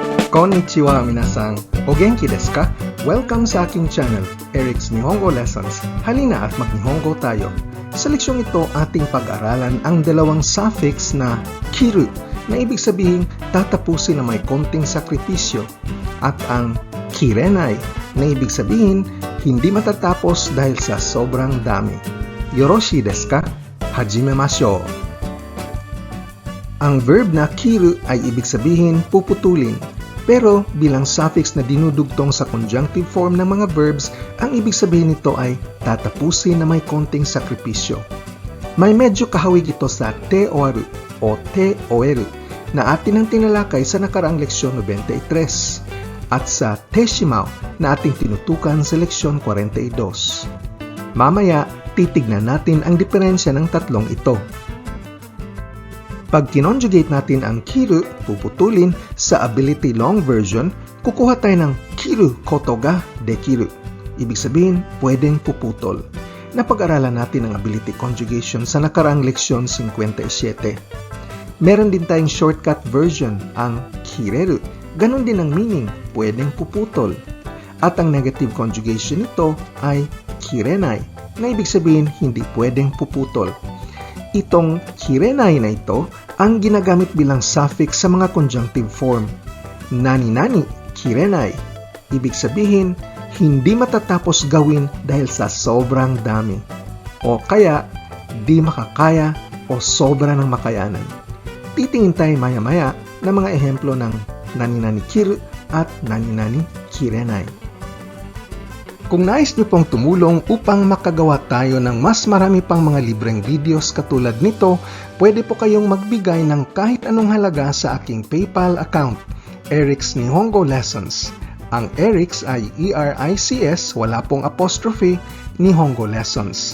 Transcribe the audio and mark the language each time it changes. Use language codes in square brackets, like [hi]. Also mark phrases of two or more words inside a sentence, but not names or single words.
[ja] こんにちは皆さん、お元気ですか? [tl] Welcome sa aking channel, Eric's Nihongo Lessons. Halina at mag-Nihongo tayo. Sa leksyong ito, ating pag-aralan ang dalawang suffix na kiru, na ibig sabihin tatapusin na may konting sakripisyo, at ang kirenai, na ibig sabihin hindi matatapos dahil sa sobrang dami. [ja] よろしいですか？始めましょう. [tl] Ang verb na kiru ay ibig sabihin puputulin. Pero bilang suffix na dinudugtong sa conjunctive form ng mga verbs, ang ibig sabihin nito ay tatapusin na may konting sakripisyo. May medyo kahawig ito sa [ja] ておわるかておえる [tl] na atin ang tinalakay sa nakaraang leksyon 93 at sa [ja] てしまう [tl] na ating tinutukan sa leksyon 42. Mamaya, titignan natin ang diferensya ng tatlong ito. Pag kinonjugate natin ang kiru, puputulin, sa ability long version, kukuha tayo ng [ja] 切ることができる. [tl] Ibig sabihin, pwedeng puputol. Napag-aralan natin ang ability conjugation sa nakaraang leksyon 57. Meron din tayong shortcut version, ang kireru. Ganon din ang meaning, pwedeng puputol. At ang negative conjugation nito ay kirenai, na ibig sabihin hindi pwedeng puputol. Itong kirenai na ito ang ginagamit bilang suffix sa mga conjunctive form. [ja] 何々、切れない. [tl] Ibig sabihin, hindi matatapos gawin dahil sa sobrang dami. O kaya, di makakaya o sobra ng makayanan. Titingin tayo maya-maya ng mga ehemplo ng [ja] 何々切る [tl] at [ja] 何々切れない. [tl] Kung nais niyo pong tumulong upang makagawa tayo ng mas marami pang mga libreng videos katulad nito, pwede po kayong magbigay ng kahit anong halaga sa aking PayPal account, Eric's Nihongo Lessons. Ang Eric's ay E-R-I-C-S, wala pong apostrophe, Nihongo Lessons.